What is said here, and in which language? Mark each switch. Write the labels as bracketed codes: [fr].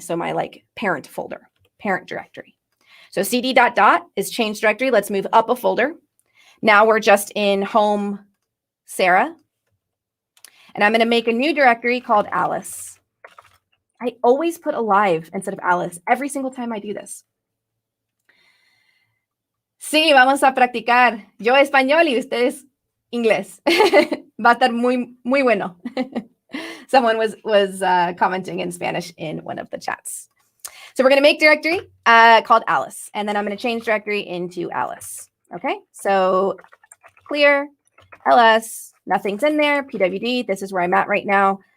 [en] So my parent folder, parent directory. So cd ... is change directory. Let's move up a folder. Now we're just in home Sarah. And I'm going to make a new directory called Alice. I always put alive instead of Alice every single time I do this. [es] Sí, vamos a practicar. Yo español y ustedes inglés. Va a estar muy bueno. [en] Someone was commenting in Spanish in one of the chats. So we're going to make directory called Alice. And then I'm going to change directory into Alice. Okay, so clear, ls, nothing's in there, pwd, this is where I'm at right now.